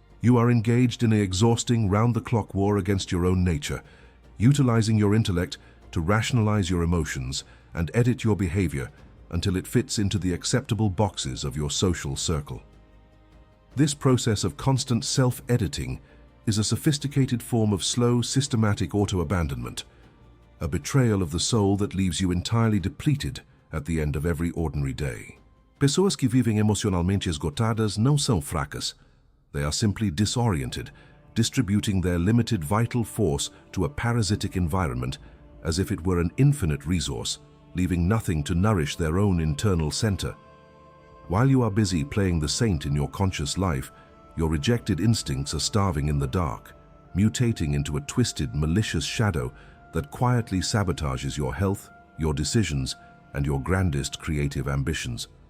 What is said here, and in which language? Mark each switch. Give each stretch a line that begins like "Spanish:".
English: You are engaged in an exhausting, round-the-clock war against your own nature, utilizing your intellect to rationalize your emotions and edit your behavior until it fits into the acceptable boxes of your social circle. This process of constant self-editing is a sophisticated form of slow, systematic auto-abandonment, a betrayal of the soul that leaves you entirely depleted at the end of every ordinary day.
Portuguese: Pessoas que vivem emocionalmente esgotadas não são fracas.
English: They are simply disoriented, distributing their limited vital force to a parasitic environment as if it were an infinite resource, leaving nothing to nourish their own internal center. While you are busy playing the saint in your conscious life, your rejected instincts are starving in the dark, mutating into a twisted, malicious shadow that quietly sabotages your health, your decisions, and your grandest creative ambitions.